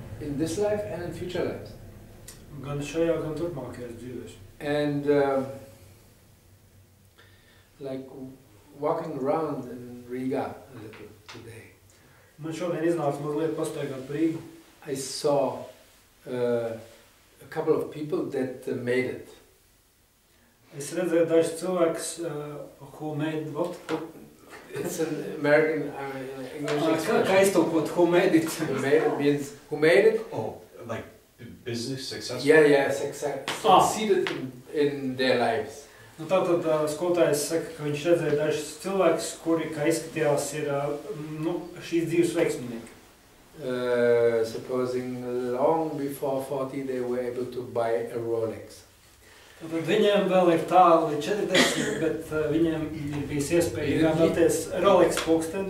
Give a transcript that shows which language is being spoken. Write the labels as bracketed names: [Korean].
[English] In this life and in future lives. [Latvian] Gan šajā, gan turpmākajās dzīvēs. [English] And like walking around in Riga a little today. [Latvian] Man šodien iznāca mazliet pastaigāt par Rīgu. [English] I saw a couple of people that made it. [Latvian] Es redzēju dažus cilvēkus, [English] who made what? It's an American, English expression. [Latvian] Kā iztulkot, [English] who made it? Who made it means who made it? Oh, like business successful? Yeah, succeeded in their lives. [Latvian] Nu, tātad skolotājs saka, ka viņš redzēja dažus cilvēkus, kuri, kā izskatījās, ir šīs dzīves veiksminieki. [English] Supposing long before 40 they were able to buy a Rolex. [Latvian] Tātad viņiem vēl ir tālu 40, bet viņiem ir bijis iespēja iegādāties Rolex pulksteni.